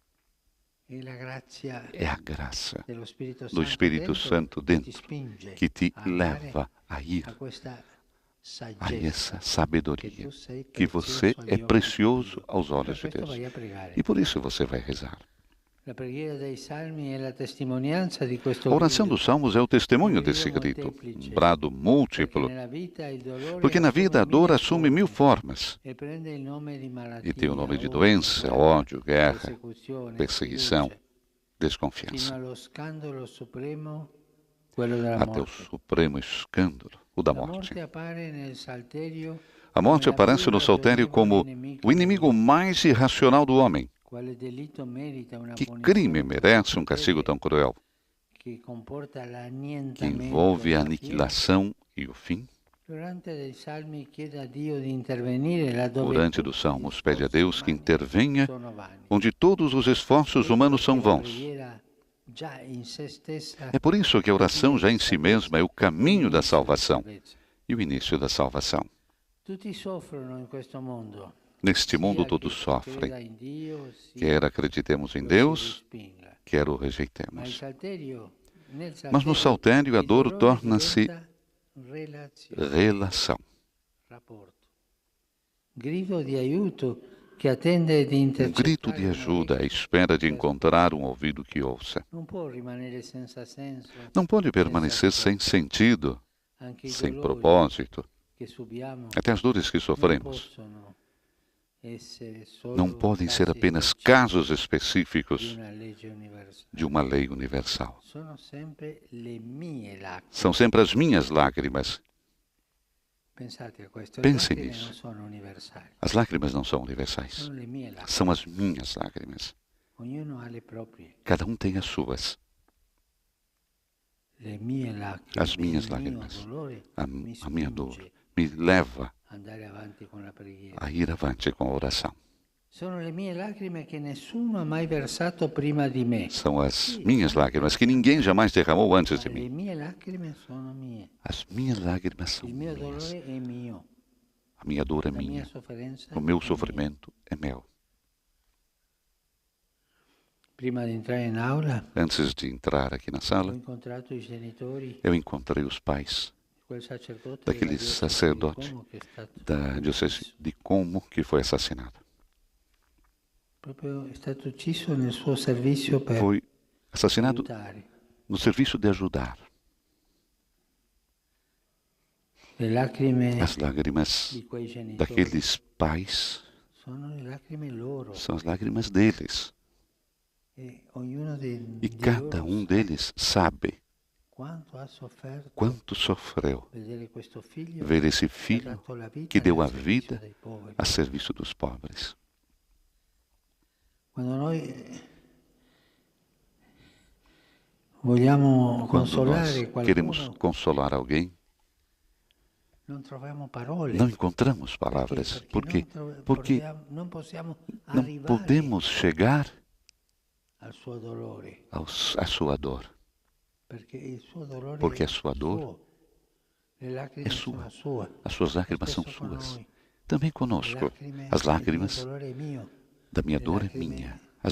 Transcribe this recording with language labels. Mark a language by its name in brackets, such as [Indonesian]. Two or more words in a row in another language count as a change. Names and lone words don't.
[Italian] E la grazia [Portuguese] É a graça [Italian] dello Spirito [Portuguese] do Espírito Santo [Italian] ti dentro spinge [Portuguese] que te [Italian] a andare [Portuguese] leva a ir [Italian] a questa [Portuguese] a [Italian] saggezza [Portuguese] essa [Italian] che [Portuguese] sabedoria, [Italian] tu sei [Portuguese] que você [Italian] prezioso agli [Portuguese] é [Italian] occhi [Portuguese] precioso [Italian] di Dio. [Portuguese] aos [Italian] Per [Portuguese] olhos de [Italian] questo [Portuguese] Deus. [Italian] vai a pregare. [Portuguese] E por isso você vai rezar. [Italian] La preghiera dei salmi è la testimonianza di questo [Portuguese] A oração [Italian] grido, [Portuguese] dos Salmos é o testemunho desse grito, um brado [Italian] perché [Portuguese] múltiplo, [Italian] nella vita il dolore [Portuguese] porque na vida a [Italian] assume [Portuguese] dor [Italian] mille [Portuguese] assume mil formas [Italian] e prende il nome di malattia, [Portuguese] e tem o nome de [Italian] odio, [Portuguese] doença, [Italian] guerra, [Portuguese] ódio, guerra, [Italian] persecuzione, [Portuguese] perseguição, [Italian] sfiducia, fino [Portuguese] desconfiança, [Italian] allo scandalo supremo, quello della [Portuguese] até o [Italian] morte. [Portuguese] supremo escândalo, o da [Italian] La [Portuguese] morte. [Italian] morte appare nel salterio [Portuguese] A morte [Italian] come la [Portuguese] aparece [Italian] più [Portuguese] no saltério como [Italian] ragionevole nemica [Portuguese] o inimigo [Italian] dell'uomo. [Portuguese] mais irracional do homem. [Italian] Quale delitto merita una [Portuguese] Que [Italian] punizione [Portuguese] crime merece [Italian] così [Portuguese] um castigo [Italian] crudele, [Portuguese] tão cruel, [Italian] che comporta [Portuguese] que [Italian] l'annientamento [Portuguese] envolve a [Italian] della fine? [Portuguese] aniquilação e o fim? [Italian] L'orante dei salmi chiede a Dio di intervenire laddove [Portuguese] Orante dos Salmos pede a Deus que intervenha [Italian] sono vani. [Portuguese] onde todos os esforços humanos são [Italian] Perché la [Portuguese] vãos. [Italian] preghiera già in se stessa [Portuguese] É por isso que a oração já em si mesma é o caminho da salvação [Italian] salvezza. [Portuguese] e o início da salvação. [Italian] Tutti soffrono in questo mondo. [Portuguese] Neste mundo [Italian] sia [Portuguese] todos [Italian] che [Portuguese] sofrem, [Italian] creda in Dio, sia [Portuguese] quer acreditemos em [Italian] lo si [Portuguese] Deus, [Italian] respinga. [Portuguese] quer o [Italian] Ma il [Portuguese] rejeitemos. [Italian] salterio, nel [Portuguese] Mas no saltério a [Italian] il [Portuguese] dor [Italian] dolore [Portuguese] torna-se [Italian] diventa relazione, [Portuguese] relação, [Italian] rapporto. Grido di aiuto che attende di [Portuguese] grito de [Italian] intercettare [Portuguese] ajuda à espera de encontrar um ouvido que ouça. [Italian] non può rimanere senza senso. [Portuguese] Não pode permanecer sem sentido, [Italian] Anche i [Portuguese] sem [Italian] dolori [Portuguese] propósito. [Italian] che subiamo [Portuguese] Até as dores que [Italian] non [Portuguese] sofremos [Italian] possono essere solo [Portuguese] não podem ser [Italian] casi [Portuguese] apenas [Italian] specifici [Portuguese] casos [Italian] di [Portuguese] específicos [Italian] una legge universale. [Portuguese] de uma lei universal. [Italian] Sono sempre le mie lacrime. [Portuguese] São sempre as minhas lágrimas. [Italian] Pensate a questo, le [Portuguese] Pense [Italian] lacrime [Portuguese] nisso. [Italian] non sono universali, [Portuguese] As lágrimas não são universais. [Italian] sono le mie lacrime. [Portuguese] São as minhas lágrimas. [Italian] Ognuno ha le proprie. [Portuguese] Cada um tem as suas. [Italian] Le mie lacrime, [Portuguese] As minhas [Italian] il mio [Portuguese] lágrimas. [Italian] dolore [Portuguese] A [Italian] mi [Portuguese] minha dor [Italian] spinge [Portuguese] me leva [Italian] a andare avanti con la preghiera. [Portuguese] a ir avante com a oração. [Italian] Sono le mie lacrime che nessuno ha mai versato prima di me. [Portuguese] São as minhas lágrimas que ninguém jamais derramou antes de [Italian] Le [Portuguese] mim. [Italian] mie lacrime sono mie. [Portuguese] As minhas lágrimas são [Italian] Il mio [Portuguese] minhas. [Italian] dolore è mio. [Portuguese] A minha dor é [Italian] La mia [Portuguese] minha. [Italian] sofferenza [Portuguese] O meu [Italian] è mia. [Portuguese] sofrimento é meu. [Italian] Prima di entrare in aula, [Portuguese] Antes de entrar aqui na [Italian] ho [Portuguese] sala, [Italian] incontrato i genitori [Portuguese] eu encontrei os pais [Italian] di quel sacerdote [Portuguese] daquele [Italian] della diocesi di [Portuguese] sacerdote [Italian] Como che è stato [Portuguese] da diocese de Como que foi assassinado. [Italian] proprio è stato ucciso nel suo servizio per [Portuguese] Foi assassinado [Italian] aiutare. [Portuguese] no serviço de ajudar. [Italian] Le lacrime [Portuguese] As lágrimas [Italian] di quei genitori [Portuguese] daqueles pais [Italian] sono le lacrime loro [Portuguese] são as lágrimas deles. [Italian] e ognuno [Portuguese] E [Italian] di [Portuguese] cada [Italian] loro [Portuguese] um [Italian] sa [Portuguese] deles sabe [Italian] quanto ha sofferto [Portuguese] quanto sofreu [Italian] vedere questo figlio [Portuguese] ver esse [Italian] che ha [Portuguese] filho [Italian] dato la vita [Portuguese] que deu a [Italian] nel servizio [Portuguese] vida [Italian] dei poveri. [Portuguese] a serviço dos pobres. [Italian] Quando noi vogliamo [Portuguese] Quando [Italian] consolare [Portuguese] nós queremos [Italian] qualcuno, [Portuguese] consolar alguém, [Italian] non troviamo parole. [Portuguese] não encontramos palavras. Por quê? Porque [Italian] non possiamo [Portuguese] não [Italian] arrivare [Portuguese] podemos chegar [Italian] al suo dolore, [Portuguese] à sua dor. [Italian] perché il suo dolore [Portuguese] Porque [Italian] è [Portuguese] a sua dor [Italian] suo. Le lacrime [Portuguese] é [Italian] sono [Portuguese] sua. [Italian] sue. [Portuguese] As suas lágrimas são [Italian] Spesso con [Portuguese] suas. [Italian] noi. [Portuguese] Também [Italian] Le [Portuguese] conosco. [Italian] lacrime [Portuguese] As [Italian] del mio [Portuguese] lágrimas [Italian] dolore è mio. [Portuguese] da minha [Italian] Le [Portuguese] dor é [Italian] lacrime [Portuguese] minha. As